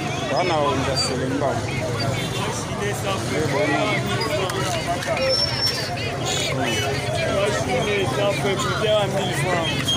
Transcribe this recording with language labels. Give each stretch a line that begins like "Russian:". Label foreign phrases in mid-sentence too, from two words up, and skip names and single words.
Lingala: Toza na wenze ya Selembao. Nde bomona. Hmm.
French: Machine, ça fait coûter à mille francs.